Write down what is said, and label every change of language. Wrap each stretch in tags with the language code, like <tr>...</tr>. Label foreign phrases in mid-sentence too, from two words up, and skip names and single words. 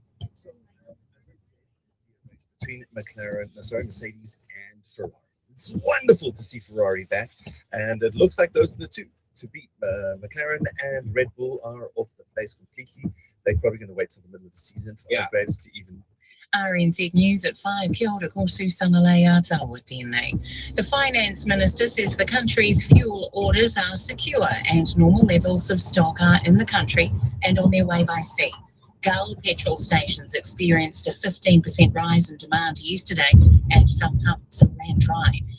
<en>So, as I said, race between Mercedes and Ferrari. It's wonderful to see Ferrari back, and it looks like those are the two to beat. McLaren and Red Bull are off the place completely. They're probably going to wait till the middle of the season for upgrades to even. RNZ News at 5.</en> <mi>Kia ora, ko Susangalea Tawa DNA.</mi> <en>The Finance Minister says the country's fuel orders are secure and normal levels of stock are in the country and on their way by sea. Gull petrol stations experienced a 15% rise in demand yesterday and some pumps ran dry.</en>